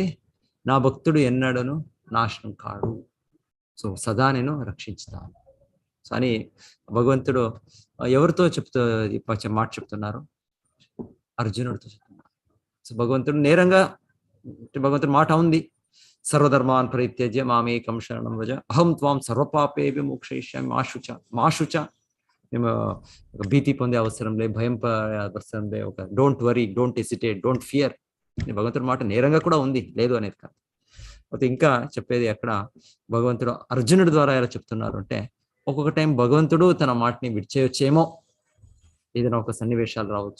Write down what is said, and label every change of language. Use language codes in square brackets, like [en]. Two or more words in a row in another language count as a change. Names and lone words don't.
[te] నా భక్తుడు ఎన్నడను నాశనం కాడు, సో సదా నేను రక్షించుతాను. సో అని భగవంతుడు ఎవరితో మాట చెప్తున్నారు? అర్జునుడితో చెప్తున్నారు. సో భగవంతుడు నేరంగా, భగవంతుడి మాట ఉంది, [sa] సర్వధర్మాన్ పరిత్యజ్య మామేకం శరణం వ్రజ అహం త్వాం సర్వపాపేభ్యో మోక్షయిష్యామి మాశుచ. [te] మేము ఒక భీతి పొందే అవసరం లేదు, భయం అవసరం లేదు, ఒక [en] don't worry, don't hesitate, don't fear. [te] భగవంతుడి మాట నేరంగా కూడా ఉంది, లేదు అనేది కాదు. అయితే ఇంకా చెప్పేది అక్కడ భగవంతుడు అర్జునుడి ద్వారా ఎలా చెప్తున్నారు అంటే, ఒక్కొక్క టైం భగవంతుడు తన మాటని విడిచేయొచ్చేమో, ఏదైనా ఒక సన్నివేశాలు రావచ్చు.